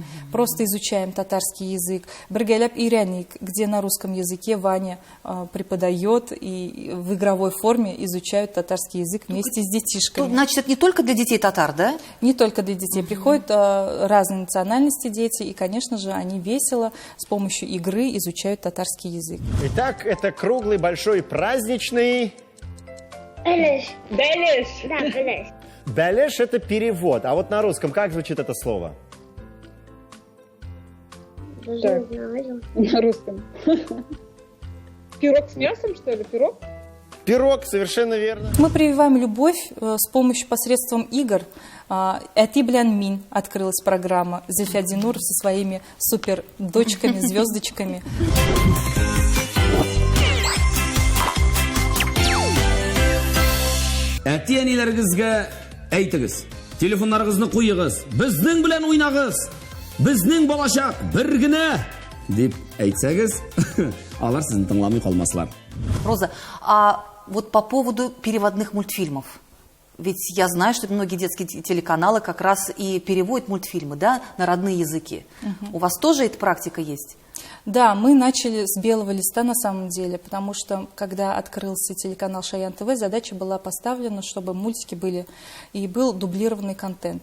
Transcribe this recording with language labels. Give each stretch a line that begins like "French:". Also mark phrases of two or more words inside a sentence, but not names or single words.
Russian: Просто изучаем татарский язык. «Бргеляп Иряник», где на русском языке Ваня преподает и в игровой форме изучают татарский язык вместе с детишками. Значит, это не только для детей татар, да? Не только для детей. Приходят разные национальности дети, и, конечно же, они весело с помощью игры изучают татарский язык. Итак, это круглый, большой, праздничный... Белеш. Белеш. Да, белеш. Белеш – это перевод. А вот на русском как звучит это слово? Даже не знаю. На русском. Пирог с мясом, что ли? Пирог? Пирог, совершенно верно. Мы прививаем любовь с помощью посредством игр. «Эти блян мин» открылась программа. Зульфия Динуров со своими супер дочками, звездочками.
Tatar: Әти-әниләрегезгә әйтегез, телефоннарыгызны куегыз, безнең белән уйнагыз, безнең балачак бер генә дип әйтсәгез, алар сезне тыңламый калмаслар.
Russian: Роза, а вот по поводу переводных мультфильмов. Ведь я знаю, что многие детские телеканалы как раз и переводят мультфильмы, да, на родные языки. У вас тоже эта практика есть? Да, мы начали с белого листа на самом деле, потому что, когда открылся телеканал Шаян ТВ, задача была поставлена, чтобы мультики были, и был дублированный контент.